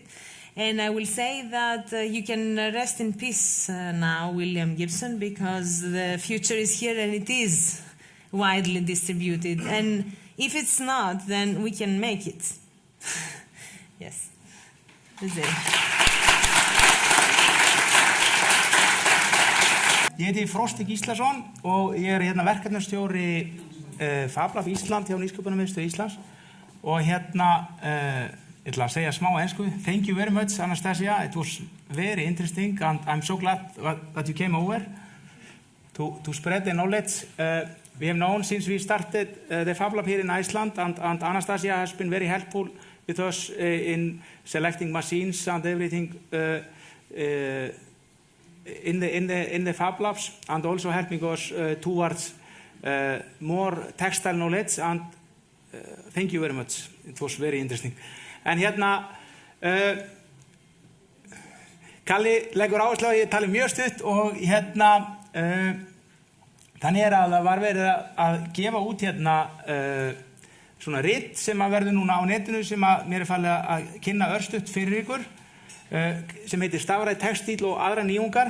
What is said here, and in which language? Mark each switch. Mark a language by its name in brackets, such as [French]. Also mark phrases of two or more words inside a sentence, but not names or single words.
[English] And I will say that you can rest in peace now, William Gibson, because the future is here and it is widely distributed. And If it's not, then we can make it. Yes. That's it. [Icelandic] Ég heiti Frosti Gíslason og ég hérna verkefnastjóri FabLab Ísland hjá Nýsköpunarmiðstöð Íslands og hérna ég ætla að segja smá ensku. [English] Thank you very much, Anastasia. It was very interesting and I'm so glad that you came over to spread the knowledge. We have known since we started the FabLab here in Iceland and Anastasia has been very helpful with us in selecting machines and everything in the Fab Labs and also helping us towards more textile knowledge and thank you very much. It was very interesting. [Icelandic] En hérna Kalli leggur áherslu á að ég tali mjög stutt og hérna þannig að það var verið að gefa út hérna svona rit sem að verður núna á netinu sem að mér falið að kynna örstutt fyrir ykkur sem heitir Stafrænn textíll og aðrar nýjungar.